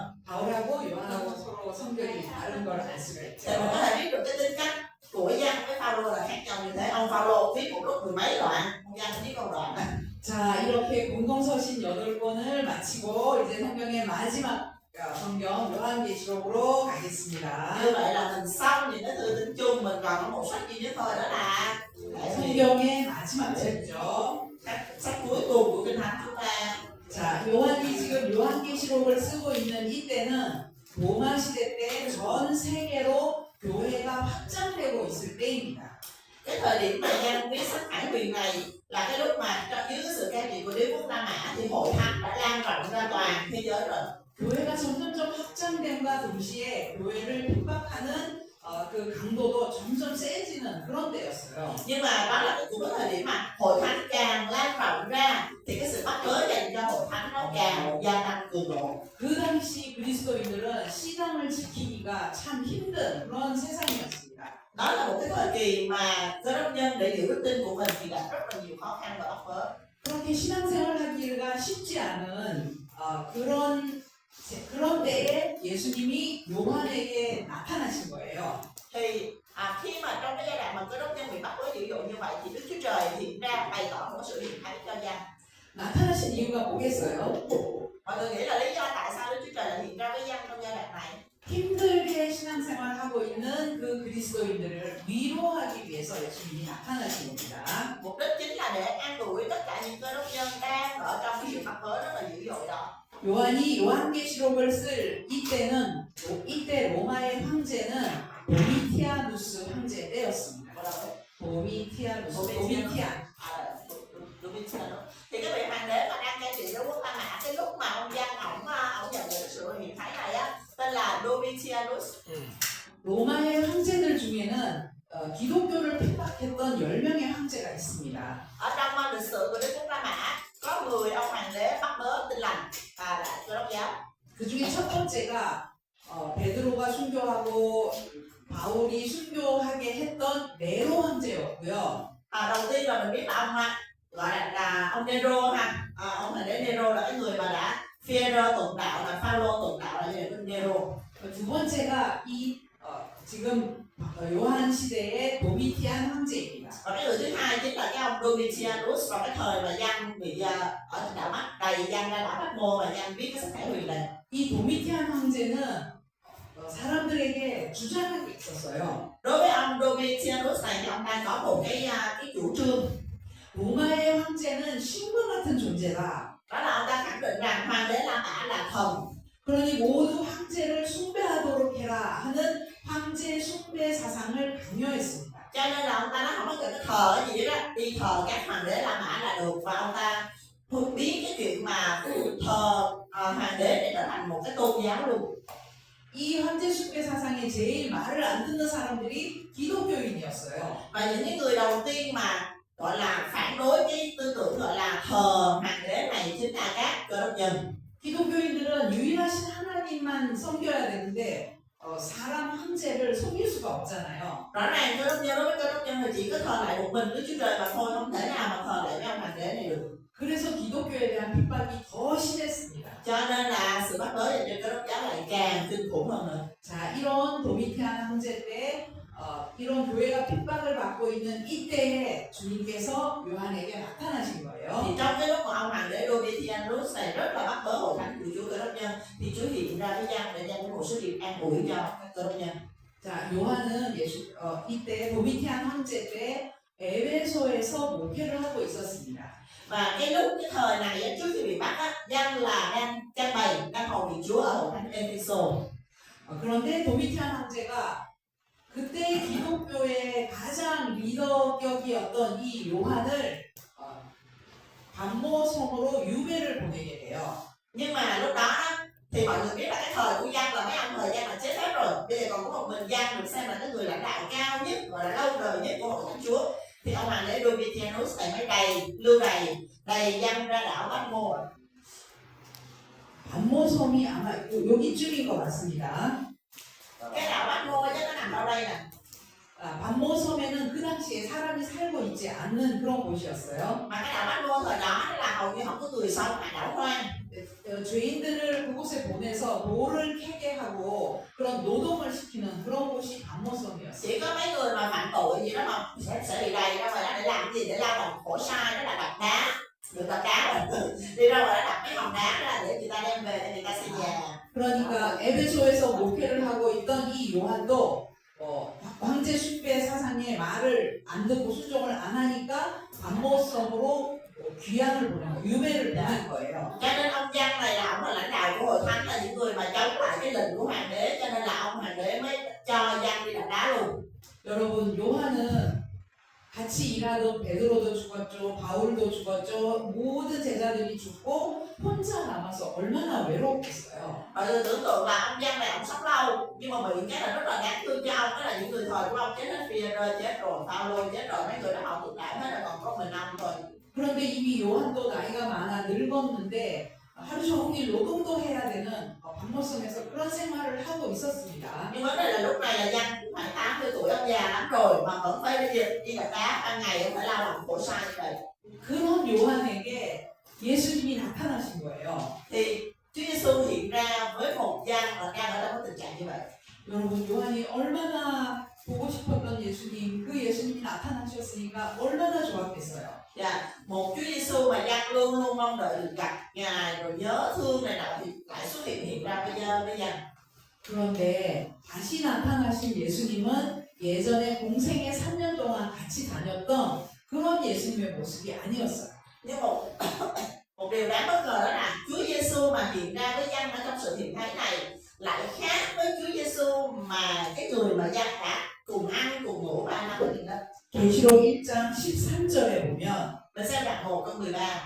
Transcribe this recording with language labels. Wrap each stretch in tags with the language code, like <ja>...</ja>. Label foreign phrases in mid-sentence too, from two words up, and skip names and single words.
<ko>바울하고 요한하고 서로 성격이 다른 걸 알 수가</ko> <vi>Thì</vi> <ko>있죠.</ko> <vi>mình có thể biết được cái tính cách của Giăng với Phaolô là khác nhau như thế. Ông Phaolô viết một lúc 10 mấy đoạn, ông Giăng viết câu đoạn.</vi> <ko>자, 이렇게 공동서신 8권을 마치고 이제 성경의 마지막 성경 요한계시록으로 가겠습니다.</ko> <vi>Như vậy là mình xong những cái thư tín chung, mình còn có một sách duy nhất thôi, đó là</vi> <ko>성경의 마지막 책이죠.</ko> <vi>sách cuối cùng của Kinh Thánh chúng ta.</vi> <ko>자, 요한이 지금 요한계시록을 쓰고 있는 이때는 로마 시대 때 전 세계로 교회가 확장되고 있을 때입니다.</ko> <vi>Cái thời điểm mà Giăng viết sách Hải Huyền này là cái lúc mà dưới cái sự cai trị của đế quốc La Mã thì hội thánh đã lan rộng ra toàn thế giới rồi.</vi> <ko>교회가 점점점 확장됨과 동시에 교회를 핍박하는 그 강도도 점점 세지는 그런 때였어요.</ko> <vi>Nhưng mà đó là cũng có thời điểm mà hội thánh càng lan rộng ra thì cái sự bắt bớ dành cho hội thánh nó càng gia tăng cường độ.</vi> <ko>그 당시 그리스도인들은 신앙을 지키기가 참 힘든 그런 세상이었습니다.</ko> <vi>Đó là một cái thời kỳ mà cơ đốc nhân để giữ đức tin của mình thì gặp rất là nhiều khó khăn và bắt bớ.</vi> <ko>그렇게 신앙생활하기가 쉽지 않은 그런 때에 예수님이 요한에게 나타나신 거예요.</ko> <vi>Thì khi mà trong cái giai đoạn mà cơ đốc nhân bị bắt bớ dữ dội như vậy thì Đức Chúa Trời hiện ra bày tỏ một sự hiện thánh cho Giăng.</vi> <ko>나타나신 이유가 뭐겠어요?</ko> <vi>Mọi người nghĩ là lý do tại sao Đức Chúa Trời lại hiện ra với Giăng trong giai đoạn này?</vi> <ko>힘들게 신앙생활하고 있는 그 그리스도인들을 위로하기 위해서 예수님이 나타나신 겁니다.</ko> <vi>Mục đích chính là để an ủi tất cả những cơ đốc nhân đang ở trong cái sự bắt bớ rất là dữ dội đó.</vi> <ko>요한이 요한계시록을 쓸 이때 로마의 황제는 도미티아누스 황제 때였습니다. 도미티아누스,</ko> <vi>Thì cái vị hoàng đế mà đang cai trị đế quốc La Mã cái lúc mà ông Giăng ổng nhận được sự hiện thấy này á tên là Domitianus.</vi> <ko>로마의 황제들 중에는 기독교를 핍박했던 10명의 황제가 있습니다.</ko> <vi>Ở trong lịch sử của đế quốc La Mã có 10 ông hoàng đế bắt bớ Tin lành và là Cơ đốc giáo.</vi> <ko>그 중에 첫 번째가 베드로가 순교하고 바울이 순교하게 했던 네로 황제였고요.</ko> <vi>Đầu tiên là mình biết là ông gọi là ông Nero ha. Ông hoàng đế Nero là cái người mà đã Phaolô tụng đạo, là Phaolô tụng đạo là người Nero.</vi> <ko>두 번째가 지금 요한 시대의 도미티안 황제입니다.</ko> <vi>Và cái người thứ hai chính là cái ông Domitianus vào cái thời mà Giăng bị ở đảo Mắt đầy Giăng ra đảo Patmos và Giăng viết cái sách Hải Huyền này.</vi> <ko>이 도미티안 황제는 사람들에게 주장한 게 있었어요.</ko> <vi>Đối với ông Domitianus này thì ông ta có một cái chủ trương.</vi> <ko>로마의 황제는 신과 같은 존재다.</ko> <vi>Đó là ông ta khẳng định rằng hoàng đế La Mã là thần.</vi> <ko>그러니 모두 황제를 숭배하도록 해라 하는 황제 숭배 사상을 강요했습니다.</ko> <vi>Cho nên là ông ta nói không có cần cái thờ gì đó, đi thờ các hoàng đế La Mã là được. Và ông ta biến cái chuyện mà thờ hoàng đế để trở thành một cái tôn giáo luôn.</vi> <ko>이 황제 숭배 사상에 제일 말을 안 듣는 사람들이 기독교인이었어요.</ko> <vi>Và những người đầu tiên mà gọi là phản đối cái tư tưởng gọi là thờ hoàng đế này chính là các cơ đốc nhân.</vi> <ko>기독교인들은 유일하신 하나님만 섬겨야 되는데 사람 황제를 속일 수가 없잖아요.</ko> <vi>Rõ ràng cơ đốc nhân đối với cơ đốc nhân thì chỉ có thờ lại một mình Đức Chúa Trời mà thôi, không thể nào mà thờ lại với ông hoàng đế này được.</vi> <ko>그래서 기독교에 대한 핍박이 더 심했습니다.</ko> <vi>Cho nên là sự bắt bớ dành cho cơ đốc giáo lại càng kinh khủng hơn nữa.</vi> <ko>자, 이런 도미티안 황제 때 이런 교회가 핍박을 받고 있는 이때에 주님께서 요한에게 나타나신 거예요.</ko> <vi>Thì trong cái lúc mà ông hoàng đế Domitianus này rất là bắt bớ hội thánh của Chúa cơ đốc nhân thì Chúa hiện ra với Giăng để Giăng có một số điều an ủi cho các cơ đốc nhân.</vi> <ko>자, 요한은 이때 도미티안 황제 때 에베소에서 목회를 하고 있었습니다.</ko> <vi>Và cái thời này trước khi bị bắt á, Giăng là đang cai bày đang hầu việc Chúa ở hội thánh Ephesos.</vi> <ko>그런데 도미티안 황제가 그때 기독교의 가장 리더격이었던 이 요한을 반모섬으로 유배를 보내게 돼요.</ko> <vi>Nhưng mà lúc đó á, thì mọi người biết là cái thời của Giăng là mấy ông thời Giăng là chết hết rồi, bây giờ còn có một mình Giăng được xem là cái người lãnh đạo cao nhất và là lâu đời nhất của hội thánh Chúa. Thì ông hoàng đế Domitianus này mới lưu đầy Giăng ra đảo Patmos.</vi> <ko>반모섬이 아마 여기쯤인 것 같습니다.</ko> <vi>Cái đảo Patmos chắc nó nằm đâu đây nè.</vi> <ko>반모섬에는 그 당시에 사람이 살고 있지 않는 그런 곳이었어요.</ko> <vi>Mà cái đảo Patmos thời đó là hầu như không có người sống, là đảo hoang.</vi> <ko>죄인들을 그곳에 보내서 돌을 캐게 하고 그런 노동을 시키는 그런 곳이 반모섬이었어요.</ko> <vi>Chỉ có mấy người mà phạm tội gì đó mà sẽ bị đầy ra ngoài đó để làm gì, để lao động khổ sai, đó là đập đá, được đập đá rồi đi ra ngoài đó đập mấy hòn đá ra để người ta đem về để người ta xây nhà.</vi> <ko>그러니까 에베소에서 목회를 하고 있던 이 요한도 황제 숭배 사상의 말을 안 듣고 순종을 안 하니까 반모섬으로 귀환을 보내고 유배를 보낸 거예요.</ko> <vi>Cho nên ông Giăng này là ông là lãnh đạo của hội thánh, là những người mà chống lại cái lệnh của hoàng đế, cho nên là ông hoàng đế mới cho Giăng đi đập đá luôn.</vi> <ko>여러분 요한은 같이 일하던 베드로도 죽었죠, 바울도 죽었죠, 모든 제자들이 죽고 혼자 남아서 얼마나 외롭겠어요.</ko> <vi>Mọi người tưởng tượng là ông Giăng này ông sống lâu nhưng mà bị cái là rất là đáng thương cho ông, đó là những người thời của ông chết hết, Phi-e-rơ chết rồi, Phaolô chết rồi, mấy người đó họ thuộc đại hết là còn có mình ông thôi.</vi> <ko>그런데 이미 요한도 나이가 많아 늙었는데 하루 종일 노동도 해야 되는 반모섬에서 그런 생활을 하고 있었습니다.</ko> <vi>Nhưng vấn đề là lúc này là Giăng cũng phải 80 tuổi, ông già lắm rồi mà vẫn phải đi đập đá ban ngày, ông phải lao động khổ sai như vậy.</vi> <ko>그런 요한에게 예수님이 나타나신 거예요.</ko> <vi>Thì Chúa Giêsu hiện ra với một Giăng và Giăng ở trong cái tình trạng như vậy.</vi> <ko>여러분 요한이 얼마나 보고 싶었던 예수님, 그 예수님이 나타나셨으니까 얼마나 좋았겠어요.</ko> <vi>Dạ, một Chúa Giêsu mà Giăng luôn luôn mong đợi được gặp Ngài rồi nhớ thương này nọ thì lại xuất hiện ra bây giờ.</vi> <ko>그런데 다시 나타나신 예수님은 예전에 공생에 3년 동안 같이 다녔던 그런 예수님의 모습이 아니었어요.</ko> <vi>Nhưng một điều đáng bất ngờ đó là Chúa Giêsu mà hiện ra với Giăng ở trong sự hiện thấy này lại khác với Chúa Giêsu mà cái người mà Giăng đã cùng ăn cùng ngủ 3 năm với đó.</vi> <ko>계시록 1장 13절에 보면</ko> <vi>Mình xem đoạn 1 câu 13.</vi>